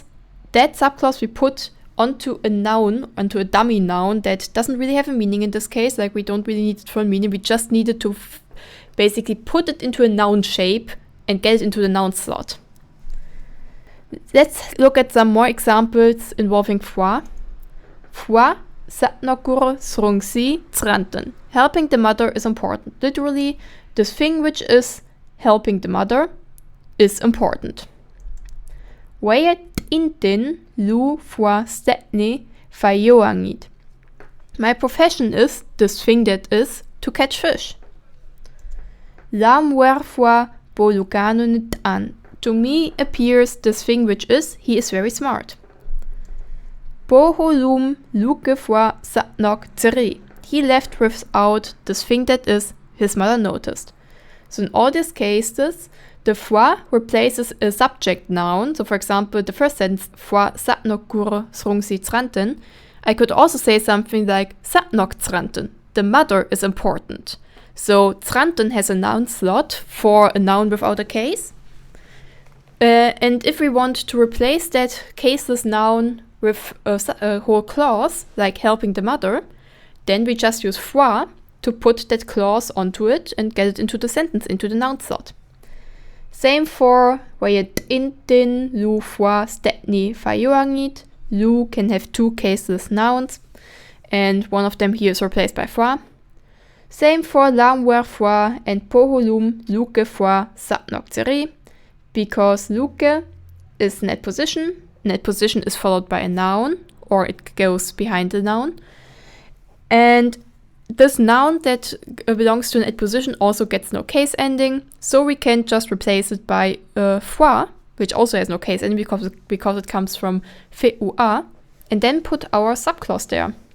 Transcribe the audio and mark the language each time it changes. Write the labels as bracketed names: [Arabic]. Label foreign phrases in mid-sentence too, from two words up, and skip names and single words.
[English] That subclause we put onto a noun, onto a dummy noun that doesn't really have a meaning in this case. Like we don't really need it for a meaning. We just needed to basically put it into a noun shape and get it into the noun slot. Let's look at some more examples involving foi. [Artificial languages] Foi satnokur srungsi tranten. [English] Helping the mother is important. Literally, this thing which is helping the mother is important. [Artificial languages] Wayet intin lu foi stetne fayoangit. [English] My profession is, this thing that is, to catch fish. [Artificial languages] Lam wer foi bolukanunit an. [English] To me appears this thing which is, he is very smart. [Artificial languages] Boholum luke foi satnok Tsyili. [English] He left without this thing that is, his mother noticed. So in all these cases, the foi replaces a subject noun. So for example, the first sentence, [Artificial languages] foi satnokur srungsi tranten. [English] I could also say something like [Artificial languages] satnok tranten. [English] The mother is important. So tranten has a noun slot for a noun without a case. And if we want to replace that caseless noun with a whole clause, like helping the mother, then we just use foi to put that clause onto it and get it into the sentence, into the noun slot. Same for [Artificial languages] wayet intin lu foi stetni fayoangit. [English] Lu can have two caseless nouns, and one of them here is replaced by foi. Same for [Artificial languages] lam wer foi [English] and [Artificial languages] poholum luke foi satnok Tsyili, [English] because luke is net position. Net position is followed by a noun, or it goes behind the noun. And this noun that belongs to an position also gets no case ending, so we can just replace it by foi, which also has no case ending because it comes from feu a, and then put our subclause there.